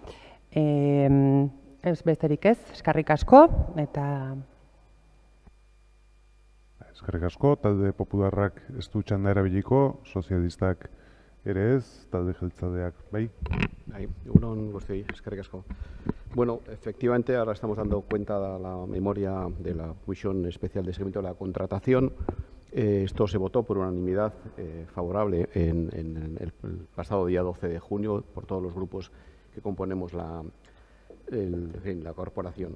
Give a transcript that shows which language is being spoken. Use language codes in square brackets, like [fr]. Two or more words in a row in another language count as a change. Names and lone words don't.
[eu] Ez besterik ez, eskerrik asko eta... Eskerrik asko, talde popularrak ez du txanda erabiliko, sozialistak ere ez, talde jeltzaleak, bai? Egunon guztioi, eskerrik asko. [es] Bueno, efectivamente ahora estamos dando cuenta de la memoria de la Comisión Especial de Seguimiento de la Contratación. Esto se votó por unanimidad favorable en el pasado día 12 de junio por todos los grupos que componemos la corporación.